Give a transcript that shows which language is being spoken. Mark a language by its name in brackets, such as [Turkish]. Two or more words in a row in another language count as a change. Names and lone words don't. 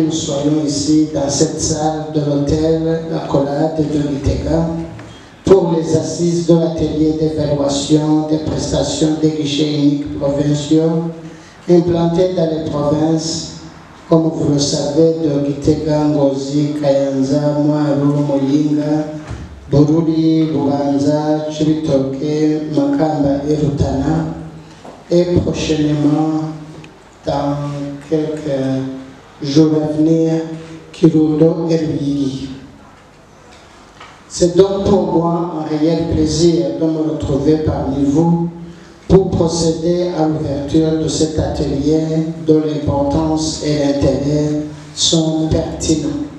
[French] nous soyons ici dans cette salle de l'hôtel Accolade de Gitega pour les assises de l'atelier d'évaluation des prestations des guichets uniques provinciaux implantés dans les provinces, comme vous le savez, de Gitega, Ngozi, Kayanza, Mwaro, Muyinga, Bururi, Bubanza, Chibitoke, Makamba et Rutana, et prochainement, dans quelques jours à venir, Kirundo et Ruyigi. C'est donc pour moi un réel plaisir de me retrouver parmi vous pour procéder à l'ouverture de cet atelier dont l'importance et l'intérêt sont pertinents.